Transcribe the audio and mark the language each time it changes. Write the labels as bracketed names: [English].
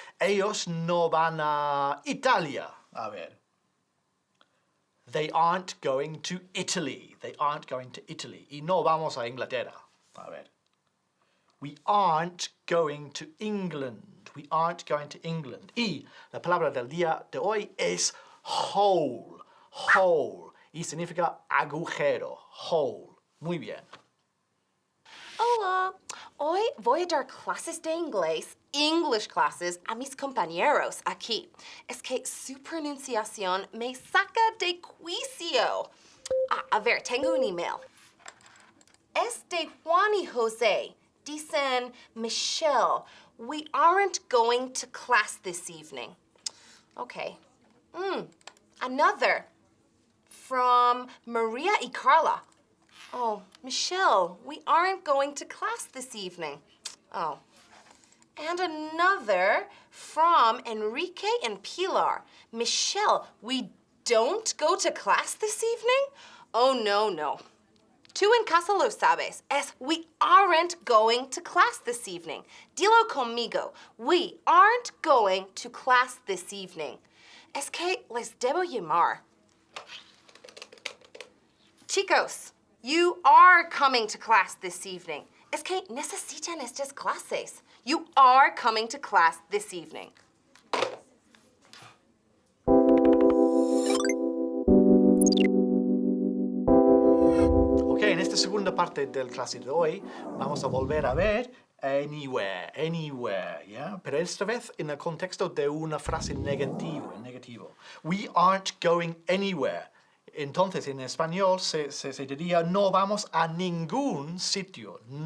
[Spanish] Ellos no van a Italia. A ver. [English] They aren't going to Italy. [Spanish] Y no vamos a Inglaterra. A ver. [English] We aren't going to England. [Spanish] Y la palabra del día de hoy es hole. Y significa agujero. Hole. Muy bien. Hola, hoy voy a dar clases de inglés, [English] English classes, [Spanish] a mis compañeros aquí. Es que su pronunciación me saca de quicio. A ver, tengo un email. Es de Juan y José. Dicen, [English] Michelle, we aren't going to class this evening. Okay. Another. From Maria y Carla. Oh, Michelle, we aren't going to class this evening. Oh. And another from Enrique and Pilar. Michelle, we don't go to class this evening? Oh, no. [Spanish] Tú en casa lo sabes. Es [English] we aren't going to class this evening. [Spanish] Dilo conmigo. [English] We aren't going to class this evening. [Spanish] Es que les debo llamar. Chicos, [English] you are coming to class this evening. [Spanish] Es que necesitan estas clases. [English] You are coming to class this evening. [Spanish] Ok, en esta segunda parte del clase de hoy vamos a volver a ver anywhere, ¿ya? Pero esta vez en el contexto de una frase negativo. [English] We aren't going anywhere. [Spanish] Entonces, en español se diría no vamos a ningún sitio.